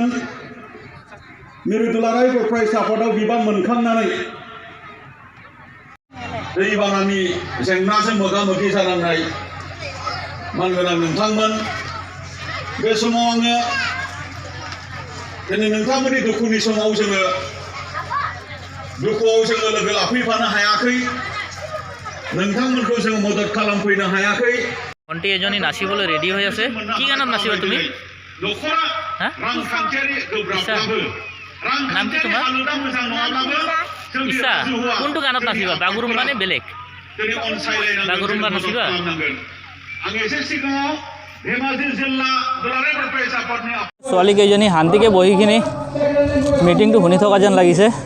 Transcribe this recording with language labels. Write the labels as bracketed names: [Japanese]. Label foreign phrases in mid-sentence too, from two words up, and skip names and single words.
[Bodo] मिरु दुलाराय बर' फरायसा आफादाव बिबान मोनखांनानै दैबानानि जेंनाजों मोगा मोगि जानांनाय मानगोनां नोंथांमोन, बे समाव आङो दिनै नोंथांमोननि दुखुनि समाव दुखुआव जोङो लोगो लाफैफानो हायाखै, नोंथांमोनखौ जोङो मदद खालामफैनो हायाखै। [Assamese] ভণ্টি এজনী নাচিবলৈ ৰেডি হৈ আছে। কি গানত নাচিবা তুমি? নাম কি তোমাৰ? ইচ্ছা। কোনটো গানত নাচিবা, বাগুৰুম্বা নে বেলেগ? বাগুৰুম্বা নাচিবা। ছোৱালীকেইজনী শান্তিকে বহি কিনি মিটিংটো শুনি থকা যেন লাগিছে।